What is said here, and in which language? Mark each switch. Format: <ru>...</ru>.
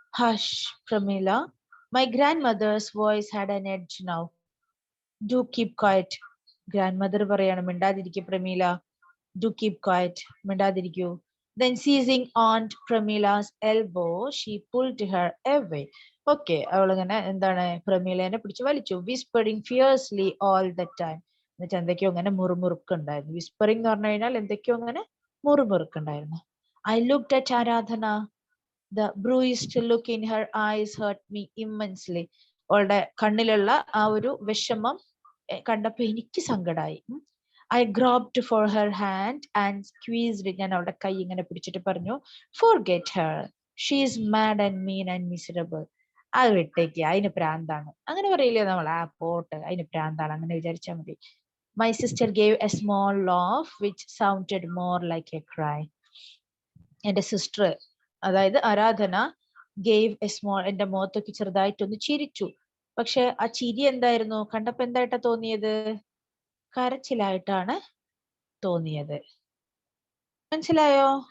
<en>Hush Pramila, my grandmother's voice had an edge now. Do keep quiet.</en> <ml>Grandmother പറയാണ് മിണ്ടാതിരിക്കൂ Pramila.</ml> <en>Do keep quiet,</en> <ml>മിണ്ടാതിരിക്കൂ.</ml> <en>Then seizing Aunt Pramila's elbow, she pulled her away.</en> <ml>Okay, അവളിങ്ങനെ എന്താണ് പ്രമീലേനെ പിടിച്ച് വലിച്ചു.</ml> <en>Whispering fiercely all the time.</en> <ml>എന്നിട്ട് എന്തൊക്കെയോ അങ്ങനെ മുറുമുറുക്കുണ്ടായിരുന്നു. Whispering എന്ന് പറഞ്ഞു കഴിഞ്ഞാൽ എന്തൊക്കെയോ അങ്ങനെ മുറുമുറുക്കുണ്ടായിരുന്നു.</ml> <en>I looked at Aradhana. The bruised look in her eyes hurt me immensely.</en> <ml>അവളുടെ കണ്ണിലുള്ള ആ ഒരു വിഷമം കണ്ടപ്പോ എനിക്ക് സങ്കടമായി.</ml> <en>I groped for her hand and squeezed it.</en> <ml>ഞാൻ അവളുടെ കൈ ഇങ്ങനെ പിടിച്ചിട്ട് പറഞ്ഞു,</ml> <en>forget her. She is mad and mean and miserable.</en> <ml>അത് വിട്ടേക്ക്, അതിന് പ്രാന്താണ്. അങ്ങനെ പറയില്ലേ നമ്മൾ, പോട്ട് അതിന് പ്രാന്താണ്, അങ്ങനെ വിചാരിച്ചാൽ മതി.</ml> <en>My sister gave a small laugh which sounded more like a cry.</en> <ml>എന്റെ സിസ്റ്റർ, അതായത് ആരാധന,</ml> <en>gave a small,</en> <ml>എന്റെ മുഖത്തൊക്കെ ചെറുതായിട്ടൊന്ന് ചിരിച്ചു. പക്ഷെ ആ ചിരി എന്തായിരുന്നു, കണ്ടപ്പോ എന്തായിട്ടാ തോന്നിയത്? കരച്ചിലായിട്ടാണ് തോന്നിയത്. മനസ്സിലായോ?</ml>